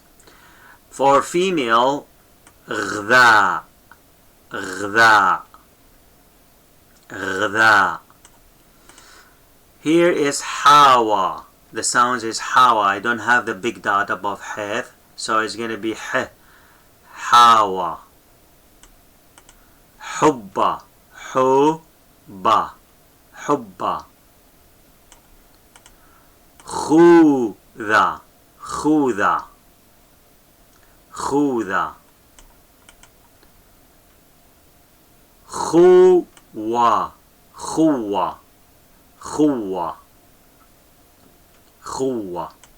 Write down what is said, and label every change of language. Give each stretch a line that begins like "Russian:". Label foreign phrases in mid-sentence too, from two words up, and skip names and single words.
English: For female,
Arabic: غذا, غذا, غذا.
English: Here is hawa. The sound is hawa. I don't have the big dot above ḥ, so it's going to be ḥ, hawa.
Arabic: حبة, حبة, حبة. خوذا, خوذا, خوذا. خوة, خوة, خوة, خوة.